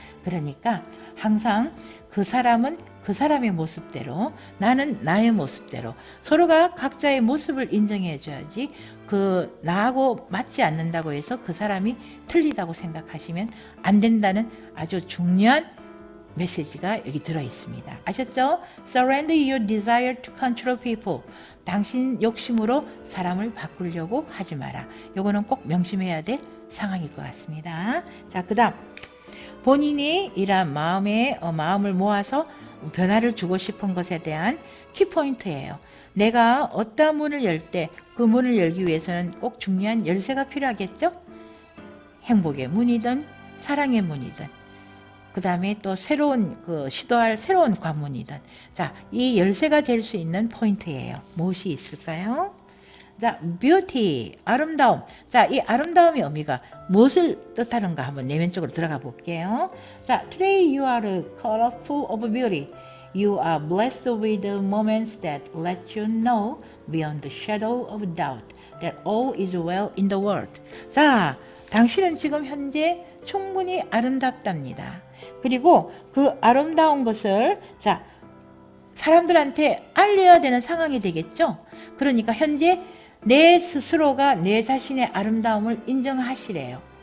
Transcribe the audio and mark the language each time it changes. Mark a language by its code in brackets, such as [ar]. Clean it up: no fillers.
[ko] 그러니까 항상 그 사람은 그 사람의 모습대로, 나는 나의 모습대로, 서로가 각자의 모습을 인정해 줘야지 그 나하고 맞지 않는다고 해서 그 사람이 틀리다고 생각하시면 안 된다는 아주 중요한 메시지가 여기 들어 있습니다. 아셨죠? [en] Surrender your desire to control people. [ko] 당신 욕심으로 사람을 바꾸려고 하지 마라. 요거는 꼭 명심해야 될 상황일 것 같습니다. 자, 그 다음 본인이 이런 마음을 모아서 변화를 주고 싶은 것에 대한 키포인트예요. 내가 어떤 문을 열 때 그 문을 열기 위해서는 꼭 중요한 열쇠가 필요하겠죠? 행복의 문이든 사랑의 문이든 그 다음에 또 시도할 새로운 관문이든, 자, 이 열쇠가 될 수 있는 포인트예요. 무엇이 있을까요? 자, beauty, 아름다움. 자, 이 아름다움의 의미가 무엇을 뜻하는가 한번 내면적으로 들어가 볼게요. [en] 자, today you are colorful of beauty. You are blessed with the moments that let you know beyond the shadow of doubt that all is well in the world. [ko] 자, 당신은 지금 현재 충분히 아름답답니다. 그리고 그 아름다운 것을 자, 사람들한테 알려야 되는 상황이 되겠죠. 그러니까 현재 내 스스로가 내 자신의 아름다움을 인정하시래요.